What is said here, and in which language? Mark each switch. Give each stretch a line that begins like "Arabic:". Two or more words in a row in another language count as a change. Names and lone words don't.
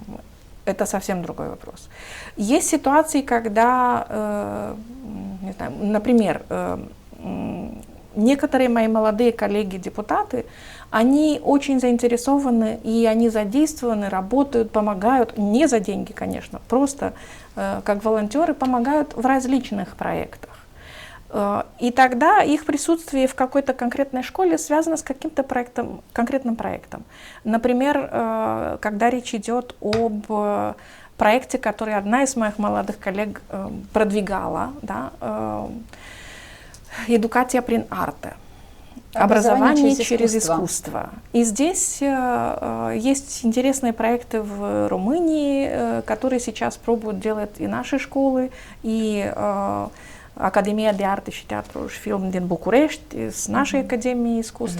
Russian: это совсем другой вопрос. Есть ситуации, когда, не знаю, например, некоторые мои молодые коллеги-депутаты, они очень заинтересованы, и они задействованы, работают, помогают, не за деньги, конечно, просто как волонтеры помогают в различных проектах. И тогда их присутствие в какой-то конкретной школе связано с каким-то конкретным проектом. Например, когда речь идет об проекте, который одна из моих молодых коллег продвигала, да,
Romanian: «Educația prin artă».
Russian: Образование через искусство. И здесь есть интересные проекты в Румынии, которые сейчас пробуют делать и наши школы, и Академия de Artă și Teatru și Film din București, с нашей Академией искусств.